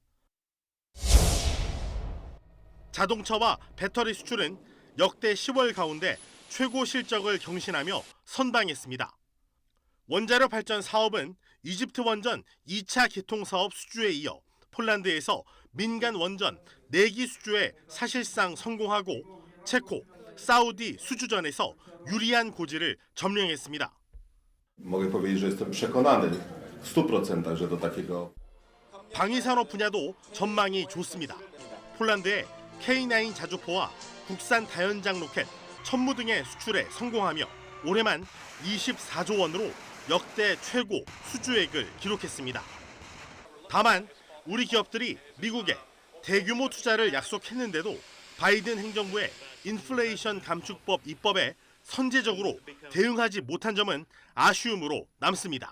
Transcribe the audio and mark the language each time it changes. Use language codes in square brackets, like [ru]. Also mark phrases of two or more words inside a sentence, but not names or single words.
[ko] 자동차와 배터리 수출은 역대 10월 가운데 최고 실적을 경신하며 선방했습니다. 원자력 발전 사업은 이집트 원전 2차 개통 사업 수주에 이어 폴란드에서 민간 원전 4기 수주에 사실상 성공하고 체코, 사우디 수주전에서 유리한 고지를 점령했습니다. [pl] Mogę powiedzieć, że jestem przekonany w 100%, że do takiego. [ko] 방위산업 분야도 전망이 좋습니다. 폴란드의 K9 자주포와 국산 다연장 로켓, 천무 등의 수출에 성공하며 올해만 24조 원으로 역대 최고 수주액을 기록했습니다. 다만 우리 기업들이 미국에 대규모 투자를 약속했는데도 바이든 행정부의 인플레이션 감축법 입법에 선제적으로 대응하지 못한 점은 아쉬움으로 남습니다.